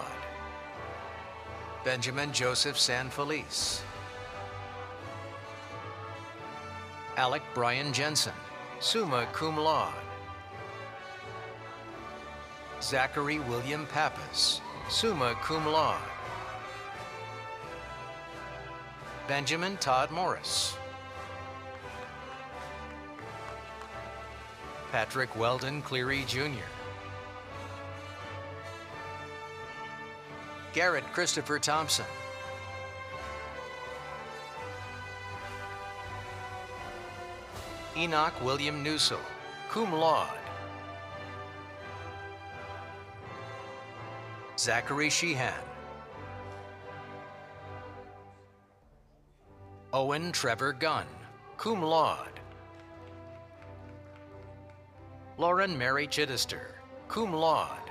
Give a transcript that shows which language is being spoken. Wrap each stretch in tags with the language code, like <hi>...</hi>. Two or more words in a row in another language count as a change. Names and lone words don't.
<en>Benjamin Joseph Sanfelice. Alec Brian Jensen,</en> <la>summa cum laude.</la> <en>Zachary William Pappas,</en> <la>summa cum laude.</la> <en>Benjamin Todd Morris. Patrick Weldon Cleary Jr. Garrett Christopher Thompson. Enoch William Newsell,</en> <la>cum laude.</la> <en>Zachary Sheehan. Owen Trevor Gunn,</en> <la>cum laude.</la> <en>Lauren Mary Chittister,</en> <la>cum laude.</la>